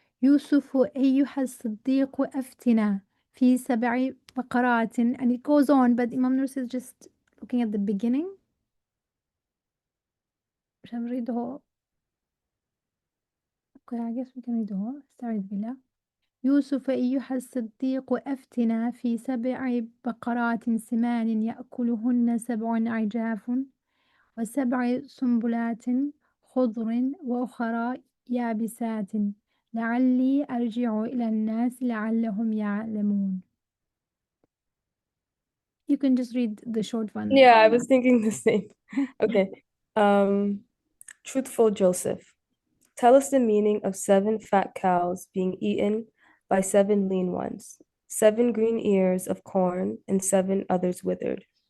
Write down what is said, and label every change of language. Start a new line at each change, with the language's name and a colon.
Arabic: يوسف أيها الصديق أفتنا في 7 بقرات,
English: and it goes on, but Imam Nursi is just looking at the beginning. Shall we read the whole? Okay, I guess we can read the whole.
Arabic: استعيذ بالله. يوسف أيها الصديق أفتنا في 7 بقرات سمان يأكلهن 7 عجاف و7 سنبلات خضر وأخرى يابسات لعلي أرجع إلى الناس لعلهم يعلمون.
English: You can just read the short one. Yeah, I was thinking the same. Okay. Truthful Joseph, tell us the meaning of 7 fat cows being eaten by 7 lean ones, 7 green ears of corn, and 7 others withered.